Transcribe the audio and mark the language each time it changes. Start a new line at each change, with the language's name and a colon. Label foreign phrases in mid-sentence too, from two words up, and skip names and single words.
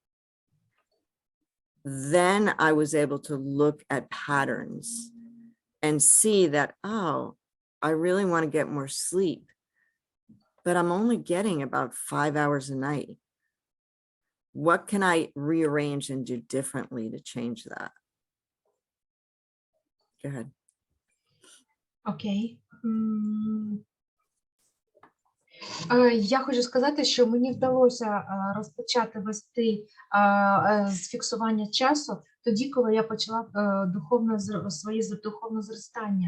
English: then I was able to look at patterns and see that, oh, I really want to get more sleep, but I'm only getting about 5 hours a night. What can I rearrange and do differently to change that? Go ahead.
Ukrainian: Окей. Я хочу сказати, що мені вдалося розпочати вести з фіксування часу тоді, коли я почала своє духовне зростання.